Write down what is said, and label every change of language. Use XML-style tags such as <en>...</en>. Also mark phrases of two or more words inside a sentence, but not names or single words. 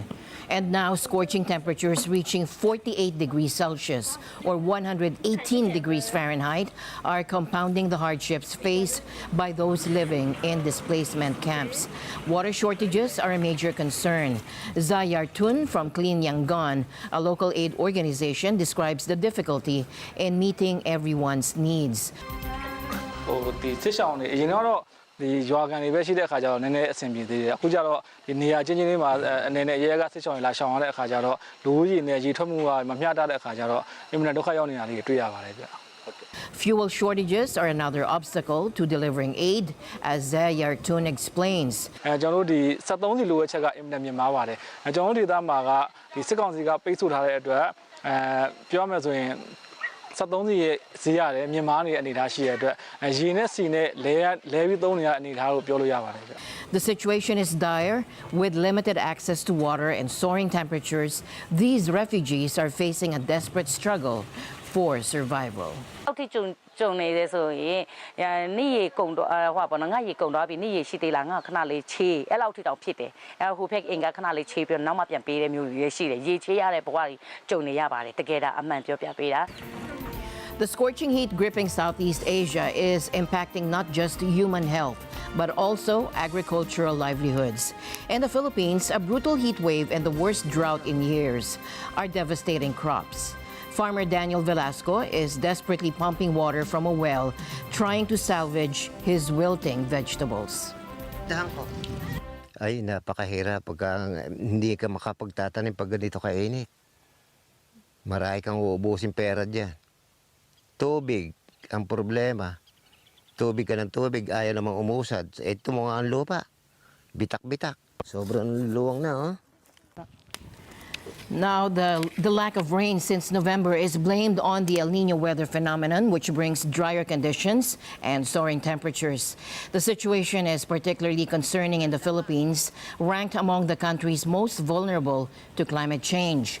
<en>And now scorching temperatures reaching 48 degrees Celsius or 118 degrees Fahrenheit are compounding the hardships faced by those living in displacement camps. Water shortages are a major concern. Zayar Tun from Clean Yangon, a local aid organization, describes the difficulty in meeting everyone's needs.</en> <my>ဒီရွာကန်တွေပဲရှိတဲ့အခါကျတော့နည်းနည်းအဆင်ပြေသေးတယ်အခုကျတော့ဒီနေရာချင်းချင်းလေးမှာအနေနဲ့ရဲကစစ်ချောင်းလာရှောင်ရတဲ့အခါကျတော့လူဦးရေနဲ့ရေထွက်မှုကမမျှတတဲ့အခါကျတော့အင်မတန်ဒုက္ခရောက်နေတာလေးတွေ့ရပါတယ်ဗျ</my> <en>Fuel shortages are another obstacle to delivering aid, as Zayar Tun explains.</en> <my>ကျွန်တော်တို့ဒီ73စီလိုအပ်ချက်ကအင်မတန်မြင့်မားပါတယ်ကျွန်တော်တို့ဒေသမှာကဒီစစ်ကောင်စီကပိတ်ဆို့ထားတဲ့အတွက်ပြောမယ်ဆိုရင်</my> <en>The situation is dire. With limited access to water and soaring temperatures, these refugees are facing a desperate struggle for survival.</en> <my>ကြုံနေတယ်ဆိုရင်နေ့ရေကုန်တော့ဟောပါနော်ငါရေကုန်တော့ပြီနေ့ရေရှိသေးလားငါခဏလေးချေးအဲ့လောက်ထိတောင်ဖြစ်တယ်အဲ့ဟိုဖက်အင်ကခဏလေးချေးပြီးတော့နောက်မှပြန်ပေးတဲ့မျိုးတွေရှိတယ်ရေချေးရတဲ့ဘဝကြီးကြုံနေရပါတယ်တကယ်ဒါအမှန်ပြောပြပေးတာ</my> <en>The scorching heat gripping Southeast Asia is impacting not just human health, but also agricultural livelihoods. In the Philippines, a brutal heat wave and the worst drought in years are devastating crops. Farmer Daniel Velasco is desperately pumping water from a well, trying to salvage his wilting vegetables.</en> <tl>Ay, napakahirap pagka hindi ka makapagtatanim pag ganito kainit. Marami kang uubusin pera dyan. Tubig ang problema. Tubig ka ng tubig, ayaw namang umusad. Ito mga ang lupa. Bitak-bitak. Sobrang luwang na, oh.</tl> <en>Now, the lack of rain since November is blamed on the El Nino weather phenomenon, which brings drier conditions and soaring temperatures. The situation is particularly concerning in the Philippines, ranked among the countries most vulnerable to climate change.</en>